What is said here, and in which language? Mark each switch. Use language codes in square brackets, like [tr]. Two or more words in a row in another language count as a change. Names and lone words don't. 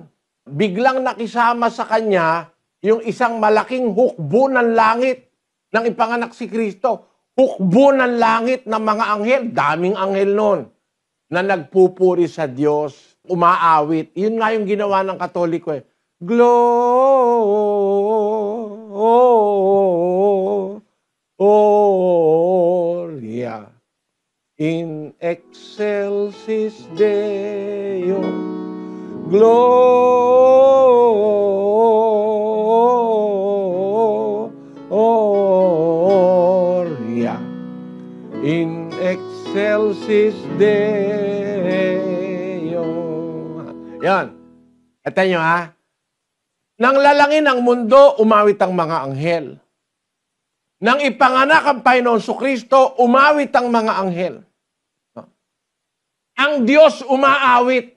[tl] Biglang nakisama sa kanya yung isang malaking hukbo ng langit nang ipanganak si Kristo. Hukbo ng langit ng mga anghel, daming anghel noon, na nagpupuri sa Diyos, umaawit. Yun nga yung ginawa ng Katoliko eh. [la] Gloria in excelsis Deo. Gloria in excelsis Deo. [tl] Yan. Ito nyo ha. Nang lalangin ang mundo, umawit ang mga anghel. Nang ipanganak ang Panginoon Kristo, umawit ang mga anghel. Ang Diyos umaawit.